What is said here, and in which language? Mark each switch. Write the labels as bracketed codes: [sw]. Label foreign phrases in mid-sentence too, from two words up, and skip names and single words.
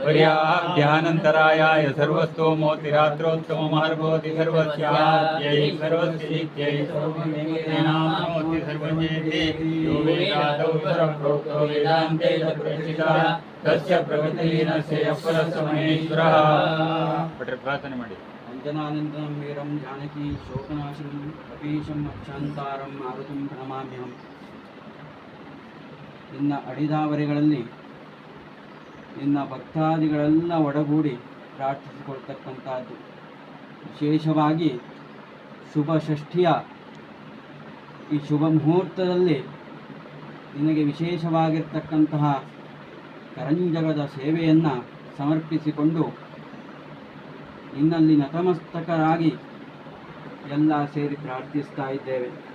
[sa] पर्याभ्यानन्तरायाय सर्वस्तोमोतिरात्रोत्तममहर्भवति सर्वस्याद्यै सर्वस्यैत्यै सर्वमेनाप्नोति सर्वजेति यो वेदादौ सर्वप्रोक्तो वेदान्ते च प्रतिष्ठितः तस्य प्रगतिहीनस्य यः महेश्वरः. [kn] प्रार्थನೆ ಮಾಡಿ. [sa] अंजनानन्दं वीरं जानकी शोकनाशनं कपीशं अक्षान्तारं मारुतं ಪ್ರಣಮಾಮ್ಯಹಂ. [kn] ನಿನ್ನ ಅಡಿದಾವರೆಗಳಲ್ಲಿ ನಿನ್ನ ಭಕ್ತಾದಿಗಳೆಲ್ಲ ಒಡಗೂಡಿ ಪ್ರಾರ್ಥಿಸಿಕೊಳ್ತಕ್ಕಂಥದ್ದು. ವಿಶೇಷವಾಗಿ ಶುಭ ಷಷ್ಠಿಯ ಈ ಶುಭ ಮುಹೂರ್ತದಲ್ಲಿ ನಿನಗೆ ವಿಶೇಷವಾಗಿರ್ತಕ್ಕಂತಹ ಕರಂಜಗದ ಸೇವೆಯನ್ನು ಸಮರ್ಪಿಸಿಕೊಂಡು ನಿನ್ನಲ್ಲಿ ನತಮಸ್ತಕರಾಗಿ ಎಲ್ಲ ಸೇರಿ ಪ್ರಾರ್ಥಿಸ್ತಾ ಇದ್ದೇವೆ.